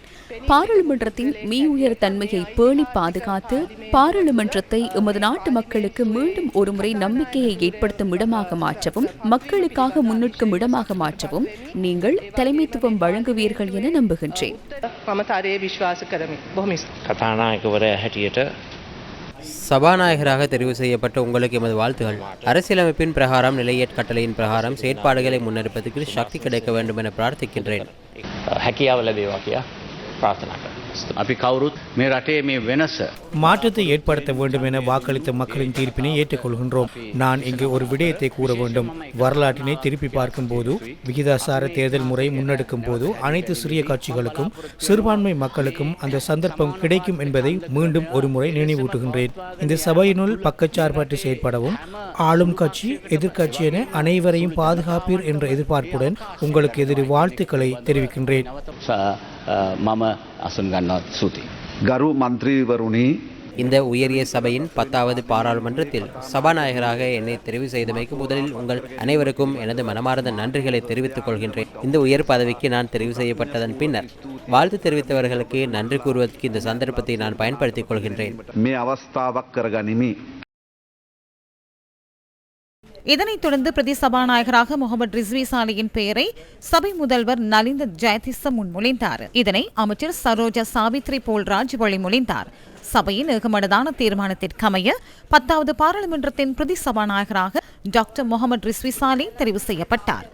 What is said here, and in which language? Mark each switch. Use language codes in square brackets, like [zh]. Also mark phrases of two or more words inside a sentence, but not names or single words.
[ta] பாராளுமன்றத்தின் மீயுயர் தன்மையை பேணி பாதுகாத்து பாராளுமன்றத்தை எமது நாட்டு மக்களுக்கு மீண்டும் ஒருமுறை நம்பிக்கையை ஏற்படுத்தும் இடமாக மாற்றவும் மக்களுக்காக முன்னிற்கும் இடமாக மாற்றவும் நீங்கள் தலைமைத்துவம் வழங்குவீர்கள் என நம்புகின்றேன். சபாநாயகராக தெரிவு செய்யப்பட்ட உங்களுக்கு எமது வாழ்த்துகள். அரசியலமைப்பின் பிரகாரம் நிலையற் கட்டளையின் பிரகாரம் செயற்பாடுகளை முன்னெடுப்பதற்கு சக்தி கிடைக்க வேண்டும் என பிரார்த்திக்கின்றேன். [si] අපි කවුරුත් මේ රටේ මේ වෙනස [ta] மாற்றத்தை ஏற்படுத்த வேண்டும் என வாக்களித்த மக்களின் தீர்ப்பினை ஏற்றுக்கொள்கின்றோம். நான் இங்கு ஒரு விடயத்தை கூற வேண்டும். வரலாற்றினை திருப்பி பார்க்கும் போது, விகிதாசார தேர்தல் முறை முன்னெடுக்கும் போது அனைத்து சிறிய கட்சிகளுக்கும் சிறுபான்மை மக்களுக்கும் அந்த சந்தர்ப்பம் கிடைக்கும் என்பதை மீண்டும் ஒரு முறை நினைவூட்டுகின்றேன். இந்த சபையினுள் பக்கச்சார்பற்று செயற்படவும் ஆளும் கட்சி எதிர்கட்சி என அனைவரையும் பாதுகாப்பீர் என்ற எதிர்பார்ப்புடன் உங்களுக்கு எதிரி வாழ்த்துக்களை தெரிவிக்கின்றேன். [si] මම අසුන් ගන්නවත් සූති. ගරු මන්ත්‍රීවරුනි, [ta] இந்த உயரிய சபையின் 10வது பாராளுமன்றத்தில் சபாநாயகராக என்னை தெரிவு செய்தமைக்கு முதலில் உங்கள் அனைவருக்கும் எனது மனமார்ந்த நன்றிகளை தெரிவித்துக் கொள்கின்றேன். இந்த உயர் பதவிக்கு நான் தெரிவு செய்யப்பட்டதன் பின்னர் வாழ்த்து தெரிவித்தவர்களுக்கு நன்றி கூறுவதற்கு இந்த சந்தர்ப்பத்தை நான் பயன்படுத்திக் கொள்கின்றேன். [si] මේ අවස්ථාවක් කරගනිමි. [ta] இதனைத் தொடர்ந்து பிரதி சபாநாயகராக முகமது ரிஸ்வி சாலியின் பெயரை சபை முதல்வர் நலிந்த ஜெயதிச முன்மொழிந்தார். இதனை அமைச்சர் சரோஜா சாவித்ரி போல்ராஜ் வழிமொழிந்தார். சபையின் ஏகமனதான தீர்மானத்திற்கமைய 10வது பாராளுமன்றத்தின் பிரதி சபாநாயகராக டாக்டர் முகமது ரிஸ்வி சாலி தெரிவு செய்யப்பட்டார்.